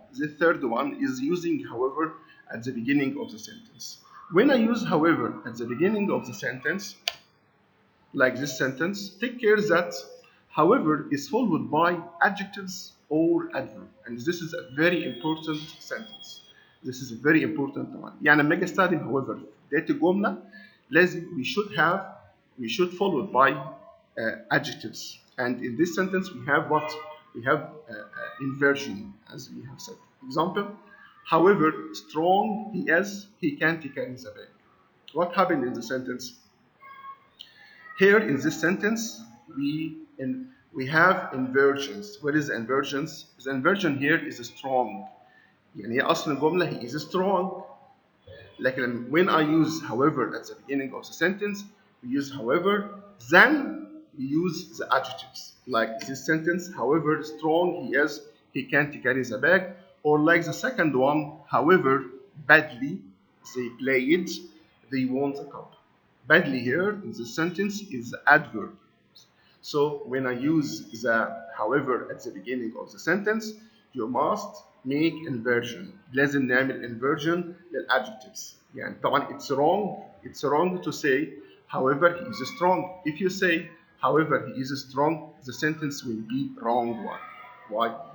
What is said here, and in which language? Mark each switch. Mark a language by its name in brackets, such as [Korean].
[English] The third one is using however at the beginning of the sentence. When I use however at the beginning of the sentence, like this sentence, take care that however is followed by adjectives or adverb. And this is a very important sentence. This is a very important one. [Arabic] يعني لما اجي استخدم however في بداية الجملة لازم [English] we should followed by adjectives. And in this sentence we have what? We have inversion, as we have said. Example, however strong he is, he can't carry the bag. What happened in the sentence? Here in this sentence, we have inversions. What is inversions? The inversion here is strong. [Arabic] يعني هي أصل الجملة [English] he is strong. [Arabic] لكن [English] when I use however at the beginning of the sentence, we use however, then we use the adjectives. Like this sentence, however strong he is, he can't carry the bag. Or like the second one, however badly they played, they won the cup. Badly here in this sentence is the adverb. So when I use the however at the beginning of the sentence, you must make inversion. [Arabic] لازم نعمل inversion للadjectives. يعني طبعا [English] it's wrong to say however he is strong. If you say however he is strong, the sentence will be wrong one. Why?